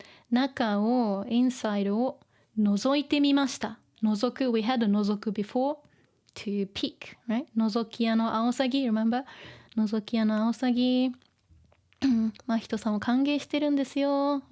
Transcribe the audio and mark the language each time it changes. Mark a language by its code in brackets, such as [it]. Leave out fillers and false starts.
[ja] 中を inside を覗いてみました。 [en] 覗く we had a 覗く before to peek, right? [ja] 覗き屋のアオサギ [en] remember? [ja] 覗き屋のアオサギ真人さんを歓迎してるんですよ。